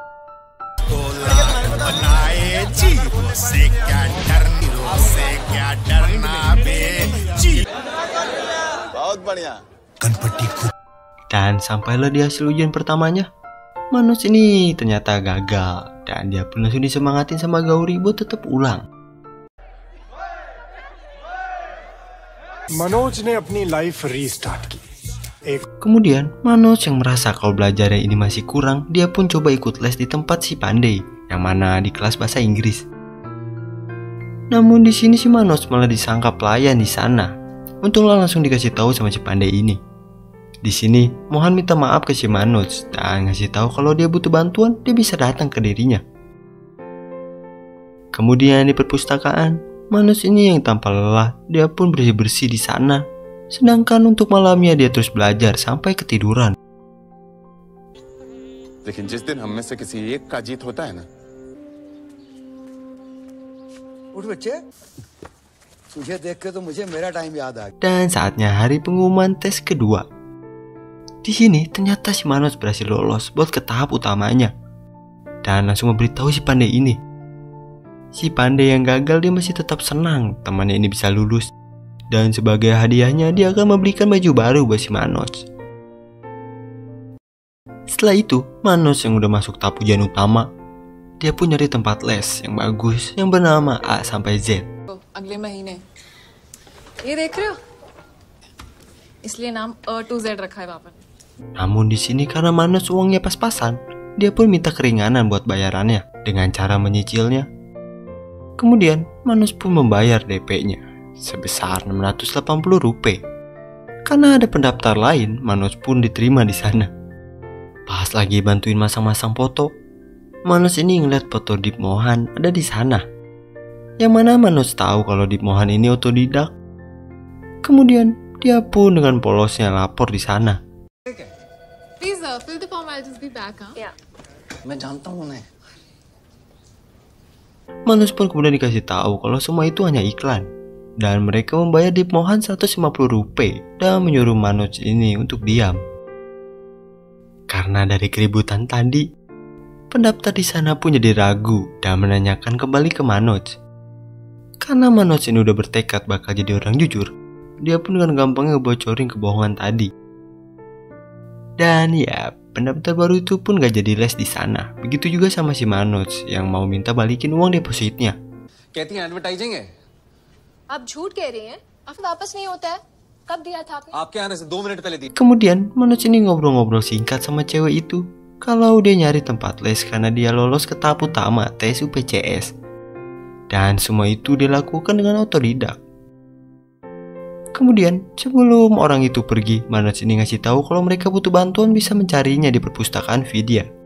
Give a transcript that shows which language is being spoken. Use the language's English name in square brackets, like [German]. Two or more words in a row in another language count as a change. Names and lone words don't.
[Indonesian] Dan sampailah di hasil ujian pertamanya. Manoj ini ternyata gagal dan dia pun langsung disemangatin sama Gauri buat tetap ulang. [Hindi] मनोज ने अपनी [English] life restart [Hindi] की। [Indonesian] Kemudian Manoj yang merasa kalau belajarnya ini masih kurang, dia pun coba ikut les di tempat si Pandey, yang mana di kelas bahasa Inggris. Namun di sini si Manoj malah disangka pelayan di sana. Untunglah langsung dikasih tahu sama si Pandey ini. Di sini Mohan minta maaf ke si Manoj dan ngasih tahu kalau dia butuh bantuan, dia bisa datang ke dirinya. Kemudian di perpustakaan, Manoj ini yang tanpa lelah, dia pun bersih-bersih di sana. Sedangkan untuk malamnya dia terus belajar sampai ketiduran. [Hindi] लेकिन जिस दिन हम में से किसी एक का जीत होता है ना, उठ बच्चे, तुझे देख के तो मुझे मेरा टाइम याद आ गया। [Indonesian] Dan saatnya hari pengumuman tes kedua. Di sini ternyata si Manoj berhasil lolos buat ke tahap utamanya. Dan langsung memberitahu si Pandey ini. Si Pandey yang gagal dia masih tetap senang temannya ini bisa lulus. Dan sebagai hadiahnya dia akan membelikan baju baru buat si Manoj. Setelah itu, Manoj yang udah masuk tahap ujian utama, dia pun nyari tempat les yang bagus yang bernama A sampai Z. [Hindi] अगले महीने ये देख रहे हो, इसलिए नाम A to Z रखा है पापा ने। [Indonesian] Namun di sini karena Manoj uangnya pas-pasan, dia pun minta keringanan buat bayarannya dengan cara menyicilnya. Kemudian Manoj pun membayar DP-nya sebesar 680 rupiah. Karena ada pendaftar lain, Manoj pun diterima di sana. Pas lagi bantuin masang-masang foto, Manoj ini ngeliat foto Deep Mohan ada di sana. Yang mana Manoj tahu kalau Deep Mohan ini otodidak. Kemudian dia pun dengan polosnya lapor di sana. [English] Please fill the form. I'll just be back, huh? Yeah. [Hindi] मैं जानता हूँ उन्हें। [Indonesian] Manoj pun kemudian dikasih tahu kalau semua itu hanya iklan. Dan mereka membayar Deep Mohan 150 rupiah dan menyuruh Manoj ini untuk diam. Karena dari keributan tadi, pendaftar di sana pun jadi ragu dan menanyakan kembali ke Manoj. Karena Manoj ini udah bertekad bakal jadi orang jujur, dia pun dengan gampangnya ngebocorin kebohongan tadi. Dan ya, pendaftar baru itu pun gak jadi les di sana. Begitu juga sama si Manoj yang mau minta balikin uang depositnya. [Hindi] कहती हैं एडवर्टाइजिंग है। आप झूठ कह रही हैं? अब वापस नहीं होता है। कब दिया था आपने? आपके आने से 2 मिनट पहले दी। [Indonesian] Kemudian Manoj ini ngobrol-ngobrol singkat sama cewek itu kalau dia nyari tempat les karena dia lolos ke tahap utama tes UPCS. Dan semua itu dilakukan dengan otodidak. Kemudian sebelum orang itu pergi, Manoj ini ngasih tahu kalau mereka butuh bantuan bisa mencarinya di perpustakaan Vidya.